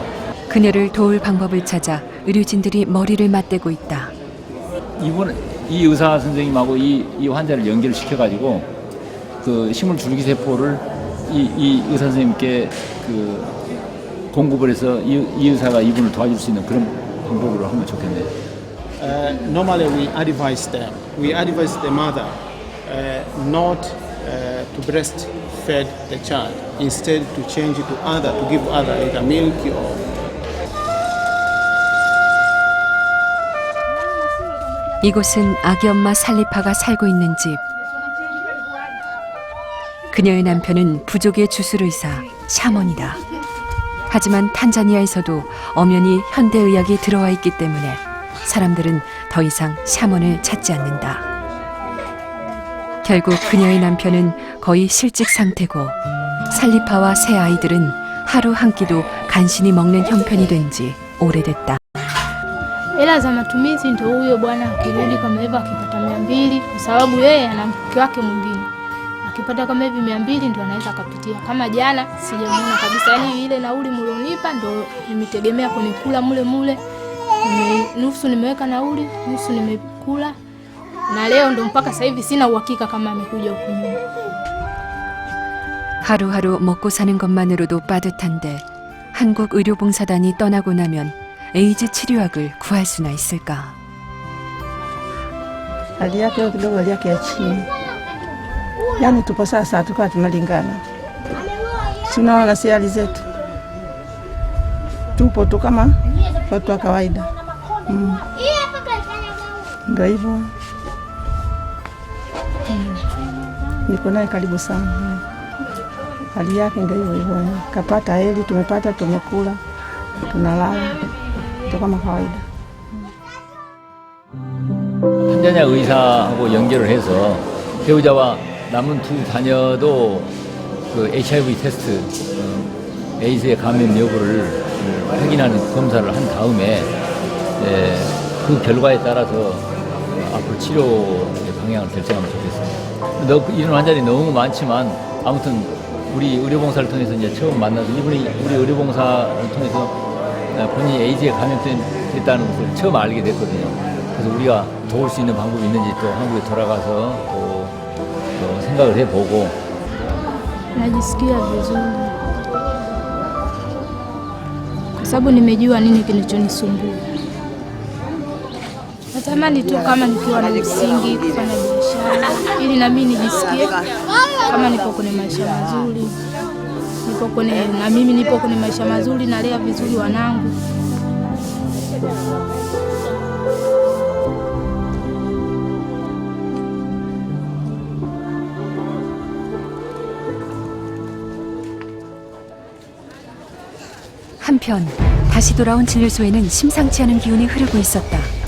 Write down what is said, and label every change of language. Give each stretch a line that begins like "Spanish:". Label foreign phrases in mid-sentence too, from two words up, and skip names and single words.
Korean: 그녀를 도울 방법을 찾아 의료진들이 머리를 맞대고 있다. 이 의사 선생님하고 이 환자를 연결을 시켜가지고 그 식물 줄기세포를 이 의사 선생님께 공급을 해서 이 의사가 이분을 도와줄 수 있는 그런 방법으로 하면 좋겠네요.
English: Normally we advise the mother not to breastfeed the child. Instead to change to give other either milk or.
Korean: 이곳은 아기 엄마 살리파가 살고 있는 집. 그녀의 남편은 부족의 주술의사 샤먼이다. 하지만 탄자니아에서도 엄연히 현대의학이 들어와 있기 때문에 사람들은 더 이상 샤먼을 찾지 않는다. 결국 그녀의 남편은 거의 실직 상태고 살리파와 새 아이들은 하루 한 끼도 간신히 먹는 형편이 된 지 오래됐다.
Swahili: Hela za matumizi ndio huyo bwana akirudi kama hivyo akipata 200 kwa sababu yeye ana mke wake mwingine. Akipata kama hivi 200 ndio anaweza akapitia. Kama jana sijamuona kabisa, yani ile nauli mlionipa ndio nimitegemea kunikula mule. Nusu nimeweka nauli, nusu nimekula. Na leo ndio mpaka sasa hivi sina uhakika kama amekuja huku nyuma.
Korean: 하루하루 먹고 사는 것만으로도 빠듯한데 한국 의료봉사단이 떠나고 나면 에이즈 치료약을 구할 수나 있을까?
Swahili: Hali yake kidogo, hali yake ya chini, yaani tupo sasa, tukawa tunalingana, tunaona si hali zetu, tupo tu kama watu wa kawaida. Ndio hivyo, niko naye karibu sana, hali yake ndio hivyo, kapata heli, tumepata, tumekula, tunalala kama kawaida.
Korean: 탄자니아 의사하고 연결을 해서 배우자와 남은 두 자녀도 그 HIV 테스트, 에이즈의 감염 여부를 확인하는 검사를 한 다음에 그 결과에 따라서 앞으로 치료의 방향을 결정하면 좋겠습니다. 이런 환자들이 너무 많지만 아무튼 우리 의료봉사를 통해서 이제 처음 만나서 이분이 우리 의료봉사를 통해서 본인이 에이즈에 감염됐다는 것을 처음 알게 됐거든요. 그래서 우리가 도울 수 있는 방법이 있는지 또 한국에 돌아가서 또 생각을 해보고.
Swahili: Najisikia vizuri kwa sababu nimejua nini kinachonisumbua. Natamani tu kama nikiwa na msingi kufanya biashara ili na mimi nijisikie kama nipo kwenye maisha mazuri. Na mimi nipo kwenye maisha mazuri, nalea vizuri wanangu.
Korean: 한편 다시 돌아온 진료소에는 심상치 않은 기운이 흐르고 있었다.